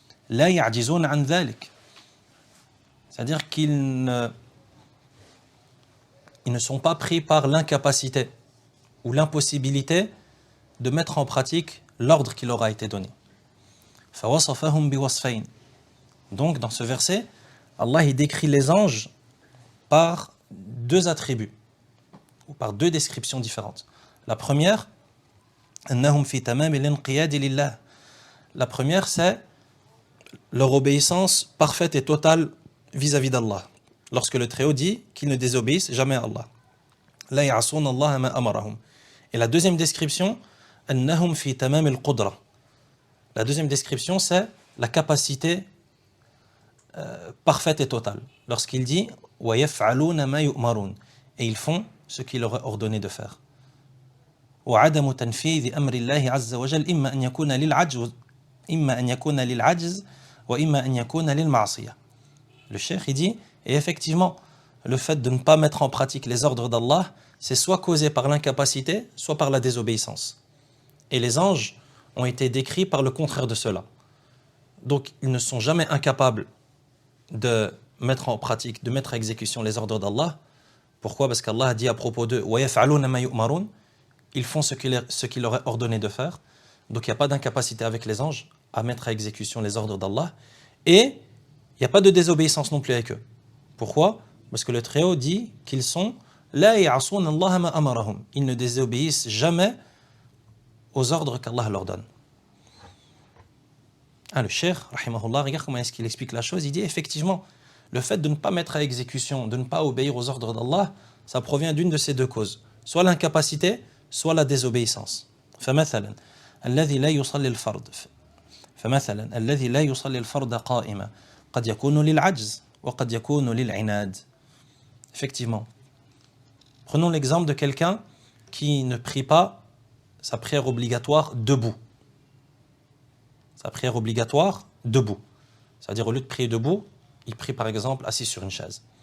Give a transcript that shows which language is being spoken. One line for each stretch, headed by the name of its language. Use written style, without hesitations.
Arabic: La ya'jizuna an dhalik.
French: C'est-à-dire qu'ils ne sont pas pris par l'incapacité ou l'impossibilité de mettre en pratique l'ordre qui leur a été donné.
Arabic: فَوَصَفَهُمْ بِوَصْفَيْنِ.
French: Donc, dans ce verset, Allah il décrit les anges par 2 attributs, ou par 2 descriptions différentes. La première,
Arabic: أَنَّهُمْ فِي تَمَامِ الْإِنْقِيَادِ لِلَّهِ.
French: La première, c'est leur obéissance parfaite et totale vis-à-vis d'Allah. Lorsque le Très-Haut dit qu'ils ne désobéissent jamais à Allah.
Arabic: لَا يَعْصُونَ اللَّهَ مَا أَمَرَهُمْ.
French: Et la deuxième description,
Arabic: أَنَّهُمْ فِي تَمَامِ الْقُدْرَةِ.
French: La deuxième description, c'est la capacité parfaite et totale. Lorsqu'il dit
Arabic: وَيَفْعَلُونَ مَا يُؤْمَرُونَ.
French: Et ils font ce qu'il leur est ordonné de faire.
Arabic: وعدم تنفيذ أمر الله عز وجل إما أن يكون للعجز إما أن يكون للعجز وإما أن يكون للمعصية.
French: Le cheikh il dit, et effectivement, le fait de ne pas mettre en pratique les ordres d'Allah, c'est soit causé par l'incapacité, soit par la désobéissance. Et les anges ont été décrits par le contraire de cela. Donc, ils ne sont jamais incapables de mettre en pratique, de mettre à exécution les ordres d'Allah. Pourquoi? Parce qu'Allah a dit à propos d'eux,
Arabic: وَيَفْعَلُونَ مَا يُؤْمَرُونَ,
French: ils font ce qu'il leur est ordonné de faire. Donc, il n'y a pas d'incapacité avec les anges à mettre à exécution les ordres d'Allah. Et il n'y a pas de désobéissance non plus avec eux. Pourquoi? Parce que le Très-Haut dit qu'ils sont
Arabic: لَا يَعْصُونَ اللَّهَ مَا أَمَرَهُمْ.
French: Ils ne désobéissent jamais aux ordres qu'Allah leur donne. Le cheikh, rahimahullah, regarde comment est-ce qu'il explique la chose. Il dit effectivement, le fait de ne pas mettre à exécution, de ne pas obéir aux ordres d'Allah, ça provient d'une de ces deux causes. Soit l'incapacité, soit la désobéissance.
Arabic: فمثلا الذي لا يصلي الفرض فمثلا الذي لا يصلي الفرض قائما قد يكون للعجز وقد يكون للعناد.
French: Effectivement. Prenons l'exemple de quelqu'un qui ne prie pas sa prière obligatoire debout. Sa prière obligatoire debout. C'est-à-dire au lieu de prier debout, il prie par exemple assis sur une chaise.